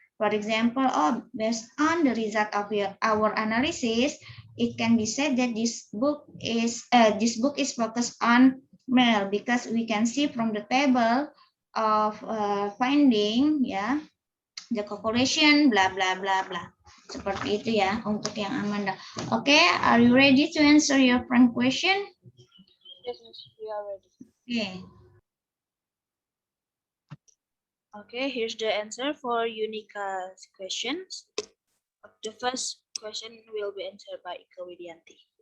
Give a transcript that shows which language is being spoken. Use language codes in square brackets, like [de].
[en] For example, based on the result of our analysis, it can be said that this book is focused on male because we can see from the table of finding ya, the calculation bla bla bla bla. [id] Seperti itu ya untuk yang Amanda. [en] Okay, are you ready to answer your friend question? Yes, we are ready. Okay. Okay, here's the answer for Unika's questions. The first question will be answered by Ika Widianti.